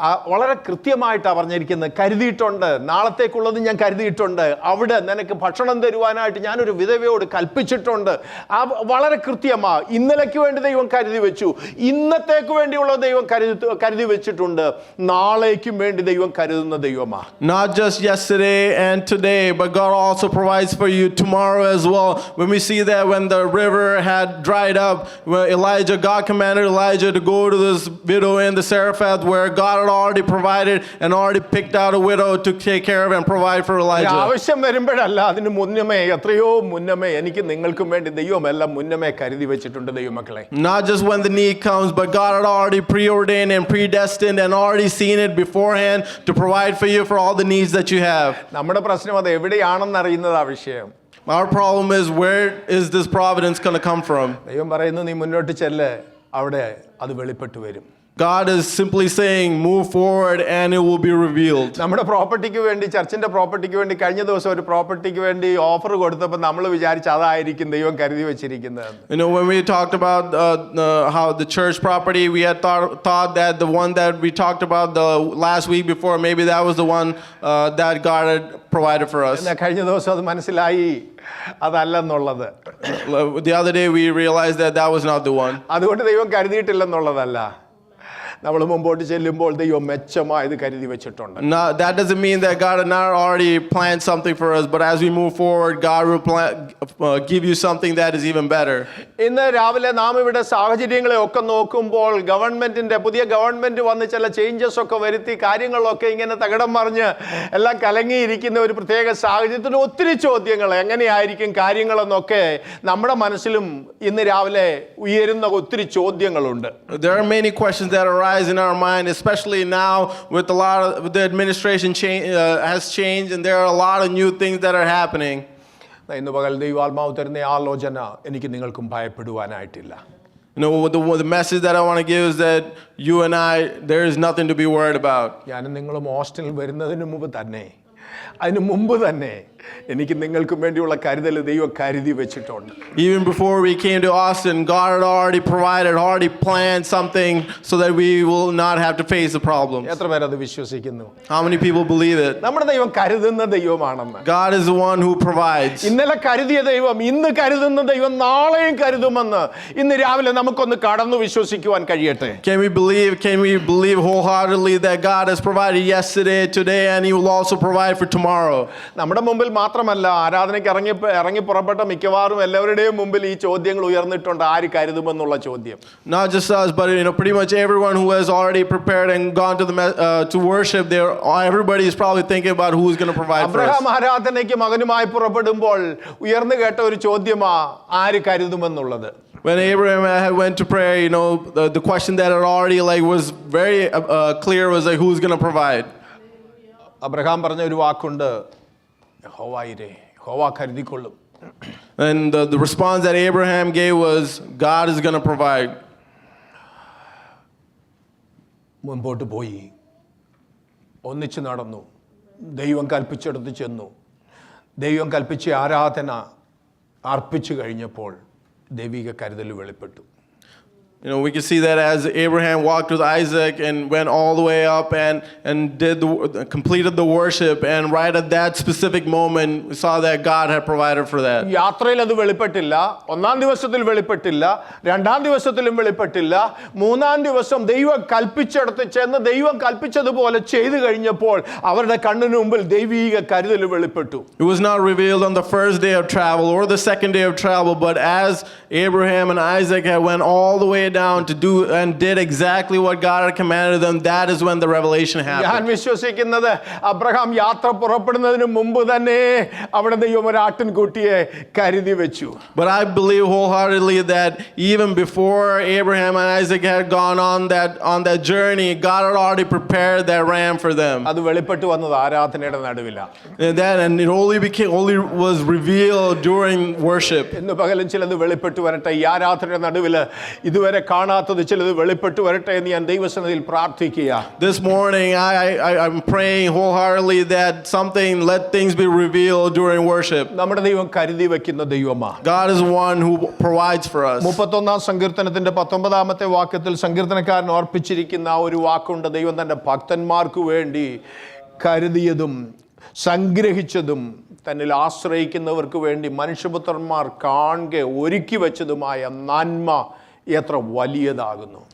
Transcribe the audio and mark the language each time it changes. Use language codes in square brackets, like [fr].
[ml] വളരെ കൃത്യമായിട്ടാണ് പറഞ്ഞിരിക്കുന്നത്. കരുതിയിട്ടുണ്ട്, നാളത്തേക്കുള്ളത് ഞാൻ കരുതിയിട്ടുണ്ട്, അവിടെ നിനക്ക് ഭക്ഷണം തരുവാനായിട്ട് ഞാനൊരു വിധവയോട് കൽപ്പിച്ചിട്ടുണ്ട്. വളരെ കൃത്യമാണ്. ഇന്നലേക്ക് വേണ്ടി ദൈവം കരുതി വെച്ചു, ഇന്നത്തേക്ക് വേണ്ടിയുള്ള ദൈവം കരുതി വെച്ചിട്ടുണ്ട്, നാളേക്കും വേണ്ടി ദൈവം കരുതുന്ന ദൈവമാണ്. [en] Not just yesterday and today, but God also provides for you tomorrow as well. When we see that when the river had dried up, when God commanded Elijah to go to this widow in the Zarephath, where God had already provided and already picked out a widow to take care of and provide for Elijah. [ml] ആവശ്യം വരുമ്പോഴല്ല, അതിന് മുന്നമേ, എത്രയോ മുന്നമേ എനിക്ക് നിങ്ങൾക്കും വേണ്ടി ദൈവം എല്ലാം മുന്നമേ കരുതി വെച്ചിട്ടുണ്ട് ദൈവമക്കളെ. [en] Not just when the need comes, but God had already preordained and predestined and already seen it beforehand to provide for you for all the needs that you have. [ml] നമ്മുടെ പ്രശ്നം അത് എവിടെയാണെന്ന് അറിയുന്നതാ വിഷയം. [en] Our problem is, where is this providence going to come from? [ml] ദൈവം പറയുന്നു, നീ മുന്നോട്ട് ചെല്ല്, അവിടെ അത് വെളിപ്പെട്ടു വരും. [en] God is simply saying, move forward and it will be revealed. [ml] നമ്മുടെ പ്രോപ്പർട്ടിക്ക് വേണ്ടി, ചർച്ചിന്റെ പ്രോപ്പർട്ടിക്ക് വേണ്ടി കഴിഞ്ഞ ദിവസം ഒരു പ്രോപ്പർട്ടിക്ക് വേണ്ടി ഓഫർ കൊടുത്തപ്പോൾ നമ്മൾ വിചാരിച്ചു അതായിരിക്കും ദൈവം കരുതി വെച്ചിരിക്കുന്നത്. [en] You know, when we talked about how the church property, we had thought that the one that we talked about the last week before, maybe that was the one that God had provided for us. [ml] എന്നാൽ കഴിഞ്ഞ ദിവസം അത് മനസ്സിലായി അതല്ലെന്നുള്ളത്. [en] The other day we realized that that was not the one. [ml] അതുകൊണ്ട് ദൈവം കരുതിയിട്ടില്ലെന്നുള്ളതല്ല, നമ്മൾ മുമ്പോട്ട് ചെല്ലുമ്പോൾ ദൈവം മെച്ചമായത് കരുതി വെച്ചിട്ടുണ്ട്. [en] That doesn't mean that God had not already planned something for us, but as we move forward, God will give you something that is even better. [ml] ഇന്ന് രാവിലെ നാം ഇവിടെ സാഹചര്യങ്ങളെ ഒക്കെ നോക്കുമ്പോൾ പുതിയ ഗവൺമെന്റ് വന്ന് ചില ചേഞ്ചസ് ഒക്കെ വരുത്തി കാര്യങ്ങളൊക്കെ ഇങ്ങനെ തകിടം മറിഞ്ഞ് എല്ലാം കലങ്ങിയിരിക്കുന്ന ഒരു പ്രത്യേക സാഹചര്യത്തിൽ ഒത്തിരി ചോദ്യങ്ങൾ, എങ്ങനെയായിരിക്കും കാര്യങ്ങളെന്നൊക്കെ നമ്മുടെ മനസ്സിലും ഇന്ന് രാവിലെ ഉയരുന്ന ഒത്തിരി ചോദ്യങ്ങളുണ്ട്. [en] There are many questions that arise in our mind, especially now with a lot of the administration has changed and there are a lot of new things that are happening. [ml] ഇന്ന് പകൽ ദൈവാത്മാവ് തരുന്ന ആലോചന എനിക്ക് നിങ്ങൾക്കും ഭയപ്പെടുവാനായിട്ടില്ല. [en] You know, the message that I want to give is that you and I, there is nothing to be worried about. [ml] ഞാനും നിങ്ങളും ഹോസ്റ്റലിൽ വരുന്നതിന് മുമ്പ് തന്നെ, അതിന് മുമ്പ് തന്നെ എനിക്ക് നിങ്ങൾക്കും വേണ്ടിയുള്ള കരുതൽ ദൈവം കരുതി വെച്ചിട്ടുണ്ട്. [en] Even before we came to Austin, God had already provided, already planned something so that we will not have to face the problems. [ml] എത്ര പേര് അത് വിശ്വസിക്കുന്നു? [en] How many people believe it? [ml] നമ്മുടെ ദൈവം കരുതുന്ന ദൈവമാണെന്ന്. [en] God is the one who provides. [ml] ഇന്നലെ കരുതിയ ദൈവം ഇന്ന് കരുതുന്ന ദൈവം നാളെയും കരുതുമെന്ന് ഇന്ന് രാവിലെ നമുക്കൊന്ന് കടന്നു വിശ്വസിക്കുവാൻ കഴിയട്ടെ. [en] Can we believe wholeheartedly that God has provided yesterday, today, and He will also provide for tomorrow? [ml] നമ്മുടെ മുമ്പിൽ മാത്രമല്ല, ആരാധനയ്ക്ക് ഇറങ്ങി പുറപ്പെട്ട മിക്കവാറും എല്ലാവരുടെയും മുമ്പിൽ ഈ ചോദ്യങ്ങൾ ഉയർന്നിട്ടുണ്ട്, ആര് കരുതുമെന്നുള്ള ചോദ്യം. [en] Not just us, but pretty much everyone who has already prepared and gone to worship there, everybody is probably thinking about who's going to provide for us. [ml] Abraham ആരാധനയ്ക്ക് മകനുമായി പുറപ്പെടുമ്പോൾ ഉയർന്നു കേട്ട ഒരു ചോദ്യമാ, ആര് കരുതുമെന്നുള്ളത്. [en] When Abraham went to prayer, the question that had already was very clear was who's going to provide. [ml] Abraham പറഞ്ഞ ഒരു വാക്കുണ്ട്, യഹോവയിരേ, യഹോവ കരുതിക്കൊള്ളും. [en] And the response that Abraham gave was, God is going to provide. [ml] മുൻപോട്ട് പോയി, ഒന്നിച്ച് നടന്നു, ദൈവം കൽപ്പിച്ചെടുത്ത് ചെന്നു. ദൈവം കൽപ്പിച്ച ആരാധന അർപ്പിച്ചു കഴിഞ്ഞപ്പോൾ ദൈവിക കരുതൽ വെളിപ്പെട്ടു. [en] We can see that as Abraham walked with Isaac and went all the way up and completed the worship, and right at that specific moment we saw that God had provided for that. [ml] യാത്രയിൽ അത് വെളിപ്പെട്ടില്ല, ഒന്നാം ദിവസത്തിൽ വെളിപ്പെട്ടില്ല, രണ്ടാം ദിവസത്തിലും വെളിപ്പെട്ടില്ല, മൂന്നാം ദിവസം ദൈവം കൽപ്പിച്ചെടുത്ത് ചെന്ന് ദൈവം കൽപ്പിച്ചതുപോലെ ചെയ്തു കഴിഞ്ഞപ്പോൾ അവരുടെ കണ്ണിന് മുമ്പിൽ ദൈവിക കരുതൽ വെളിപ്പെട്ടു. [en] It was not revealed on the first day of travel or the second day of travel, but as Abraham and Isaac had went all the way down to do and did exactly what God had commanded them, that is when the revelation happened. [ml] ഞാൻ വിശ്വസിക്കുന്നത് Abraham യാത്ര പുറപ്പെടുന്നതിന് മുമ്പ് തന്നെ അവിടെ ദൈവം ഒരു ആട്ടിൻകുട്ടിയെ കരുതി വെച്ചു. [en] But I believe wholeheartedly that even before Abraham and Isaac had gone on that journey, God had already prepared that ram for them. [ml] അത് വെളിപ്പെട്ടു വന്നത് ആരാധനയുടെ നടുവിലാണ്. [en] And it only was revealed during worship. [ml] ഇന്ന് പകലും ചിലത് വെളിപ്പെട്ടു വരട്ടെ. ഈ ആരാധനയുടെ നടുവിൽ ഇതുവരെ ഇതുവരെ കാണാത്തത് ചിലത് വെളിപ്പെട്ടു വരട്ടെ എന്ന് ഞാൻ ദൈവസന്നിധിയിൽ പ്രാർത്ഥിക്കുക. [en] This morning, I'm praying wholeheartedly that let things be revealed during worship. [ml] നമ്മുടെ ദൈവം കരുതി വെക്കുന്ന ദൈവമാണ്. [en] God is one who provides for us. [ml] 31-ാം സങ്കീർത്തനത്തിന്റെ 19-ാമത്തെ വാക്യത്തിൽ സങ്കീർത്തനക്കാരൻ ഓർപ്പിച്ചിരിക്കുന്ന ആ ഒരു വാക്കുണ്ട്. ദൈവം തന്റെ ഭക്തന്മാർക്ക് വേണ്ടി കരുതിയതും സംഗ്രഹിച്ചതും തന്നിൽ ആശ്രയിക്കുന്നവർക്ക് വേണ്ടി മനുഷ്യപുത്രന്മാർ കാണെ ഒരുക്കി വെച്ചതുമായ നന്മ എത്ര വലിയതാകുന്നു.